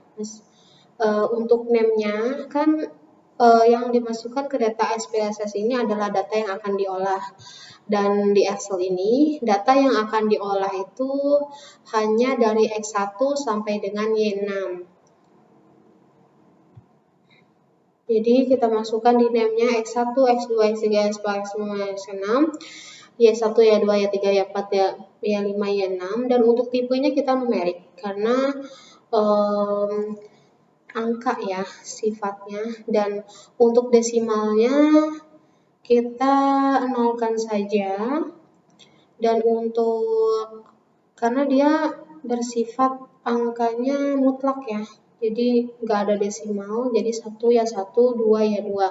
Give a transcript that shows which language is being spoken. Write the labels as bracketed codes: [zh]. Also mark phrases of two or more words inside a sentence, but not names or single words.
[id] Untuk name-nya kan yang dimasukkan ke data SPSS ini adalah data yang akan diolah. Dan di Excel ini, data yang akan diolah itu hanya dari X1 sampai dengan Y6. Jadi kita masukkan di name-nya X1, X2, X3, X4, X5, X6, Y1, Y2, Y3, Y4, Y5, Y6. Dan untuk tipenya kita numerik karena angka ya sifatnya. Dan untuk desimalnya kita nolkan saja. Dan untuk karena dia bersifat angkanya mutlak ya, jadi nggak ada desimal, jadi 1 ya 1, 2 ya 2.